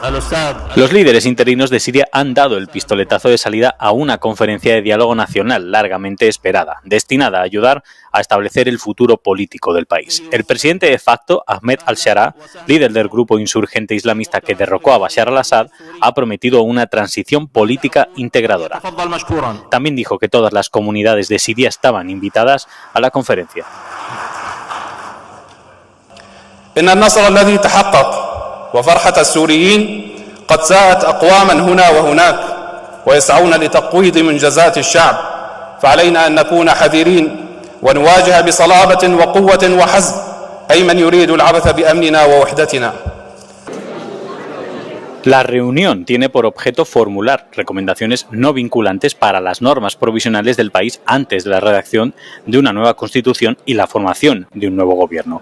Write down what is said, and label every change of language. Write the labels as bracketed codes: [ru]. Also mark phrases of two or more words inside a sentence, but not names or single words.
[es] Los líderes interinos de Siria han dado el pistoletazo de salida a una conferencia de diálogo nacional largamente esperada, destinada a ayudar a establecer el futuro político del país. El presidente de facto, Ahmed al-Shara, líder del grupo insurgente islamista que derrocó a Bashar al-Assad, ha prometido una transición política integradora. También dijo que todas las comunidades de Siria estaban invitadas a la conferencia. [ar] وفرحة السوريين قد ساءت أقواما هنا وهناك ويسعون لتقويض منجزات الشعب فعلينا أن نكون حذرين ونواجه بصلابة وقوة وحزم أي من يريد العبث بأمننا ووحدتنا. [es] La reunión tiene por objeto formular recomendaciones no vinculantes para las normas provisionales del país antes de la redacción de una nueva constitución y la formación de un nuevo gobierno.